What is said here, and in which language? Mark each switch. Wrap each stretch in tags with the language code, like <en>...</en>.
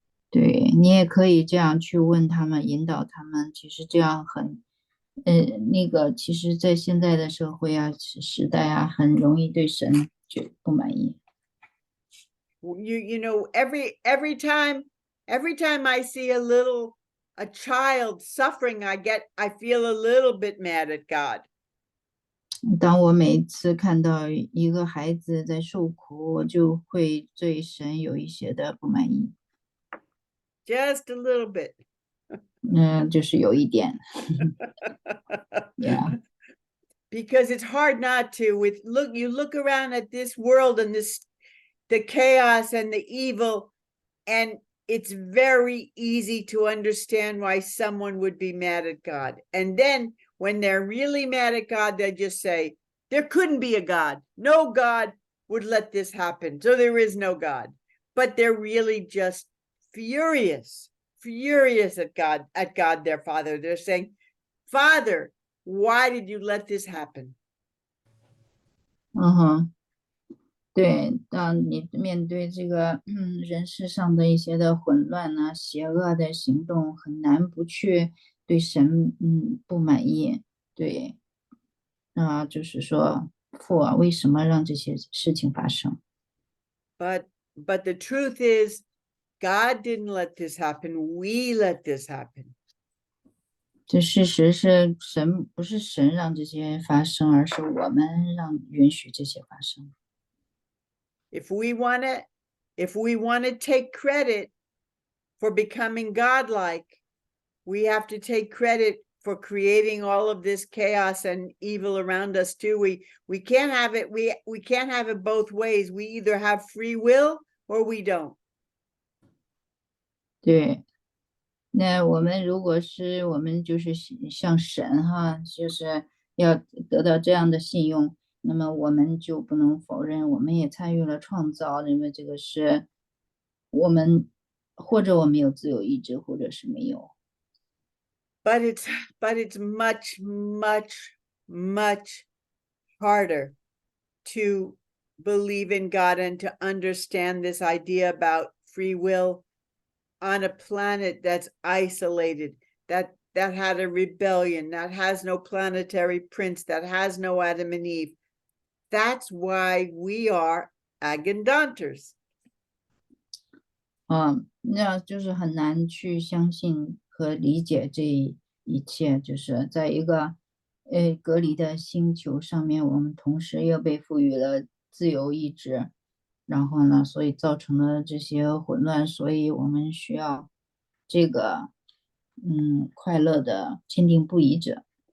<zh>对，你也可以这样去问他们，引导他们。其实这样很，其实，在现在的社会啊、时代啊，很容易对神就不满意。</zh> <en>You know, every time I see a child suffering, I feel a little bit mad at God.</en> <zh>当我每次看到一个孩子在受苦，我就会对神有一些的不满意。</zh> <en>Just a little bit.</en> <zh>就是有一点。Yeah.</zh> <en>Because it's hard not to. You look around at this world and the chaos and the evil, and it's very easy to understand why someone would be mad at God. And then when they're really mad at God, they just say, there couldn't be a God. No God would let this happen. So there is no God. But they're really just furious at God, their Father. They're saying, Father, why did you let this happen?</en> <zh>对，当你面对这个人世上的一些的混乱呢、邪恶的行动，很难不去对神不满意。对，就是说父啊，为什么让这些事情发生？</zh> <en>But the truth is, God didn't let this happen. We let this happen.</en> <zh>这事实是不是神让这些发生，而是我们允许这些发生。</zh> <en>If we want to take credit for becoming godlike, we have to take credit for creating all of this chaos and evil around us too. We can't have it. We can't have it both ways. We either have free will or we don't.</en> <zh>对，那我们如果是我们就是像神哈，就是要得到这样的信用，那么我们就不能否认，我们也参与了创造，因为这个是我们或者我们有自由意志，或者是没有。</zh> <en>But it's much, much, much harder to believe in God and to understand this idea about free will on a planet that's isolated, that had a rebellion, that has no planetary prince, that has no Adam and Eve. That's why we are Agandanters.</en> <zh>那就是很难去相信和理解这一切，就是在一个隔离的星球上面，我们同时又被赋予了自由意志，然后呢，所以造成了这些混乱，所以我们需要这个快乐的坚定不移者。</zh>